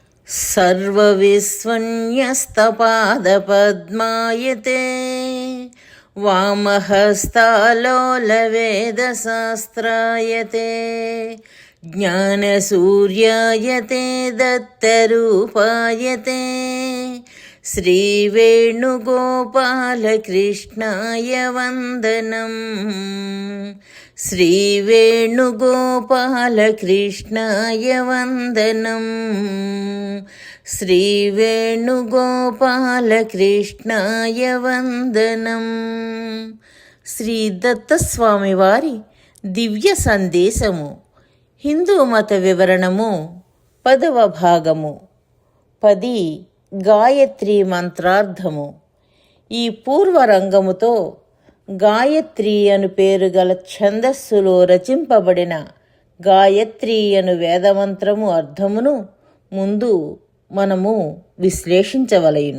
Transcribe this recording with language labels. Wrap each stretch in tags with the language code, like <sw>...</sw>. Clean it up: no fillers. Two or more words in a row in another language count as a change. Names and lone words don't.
<sa>सर्वविस्वन्यस्तपादपद्मायते वामहस्तालोलवेदशास्त्रायते ज्ञानसूर्यायते दत्तरूपायते श्रीवेणुगोपालकृष्णाय वन्दनम् श्रीवेणुगोपालकृष्णाय वन्दनम् श्रीवेणुगोपालकृष्णाय वन्दनम्.</sa> <te>శ్రీ దత్తస్వామి వారి దివ్య సందేశము. హిందూ మత వివరణము 10వ భాగము. 10 గాయత్రి మంత్రార్థము. ఈ పూర్వరంగముతో గాయత్రి అను పేరు గల ఛందస్సులో రచింపబడిన గాయత్రి అను వేదమంత్రము అర్థమును ముందు మనము విశ్లేషించవలయును.</te>